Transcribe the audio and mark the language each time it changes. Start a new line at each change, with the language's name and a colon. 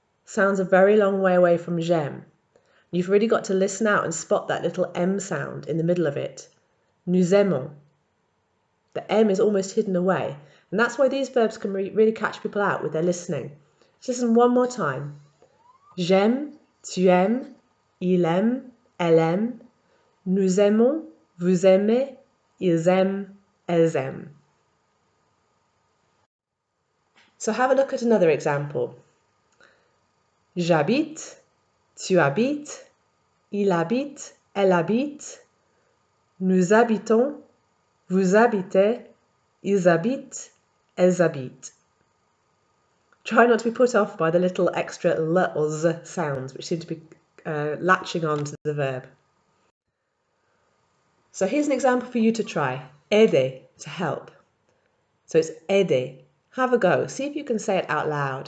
English: sounds a very long way away from j'aime. You've really got to listen out and spot that little M sound in the middle of it.
French: Nous aimons.
English: The M is almost hidden away. And that's why these verbs can really catch people out with their listening. Just listen one more time.
French: J'aime, tu aimes, il aime, elle aime. Nous aimons, vous aimez, ils aiment, elles aiment.
English: So have a look at another example.
French: J'habite, tu habites, il habite, elle habite. Nous habitons, vous habitez, ils habitent, elles habitent.
English: Try not to be put off by the little extra l or z sounds, which seem to be latching on to the verb. So here's an example for you to try. Aider, to help. So it's aider. Have a go. See if you can say it out loud.